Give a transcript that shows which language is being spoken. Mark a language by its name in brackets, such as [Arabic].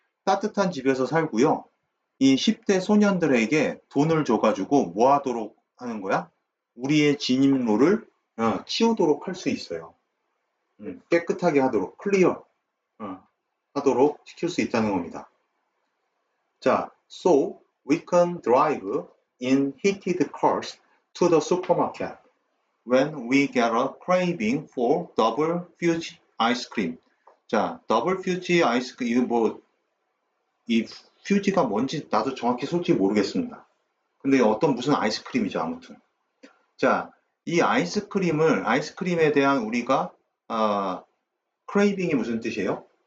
[Korean] 따뜻한 집에서 살고요. 이 10대 소년들에게 돈을 줘가지고 뭐 하도록 하는 거야? 우리의 진입로를 치우도록 할 수 있어요. 깨끗하게 하도록, 클리어 하도록 시킬 수 있다는 겁니다. [English] 자, so we can drive in heated cars to the supermarket when we get a craving for double fudge ice cream. [Korean] 자, 더블 퓨지 아이스크림, 이거 뭐, 이 퓨지가 뭔지 나도 정확히 솔직히 모르겠습니다. 근데 무슨 아이스크림이죠, 아무튼. 자, 이 아이스크림에 대한 우리가, 크레이빙이 무슨 뜻이에요?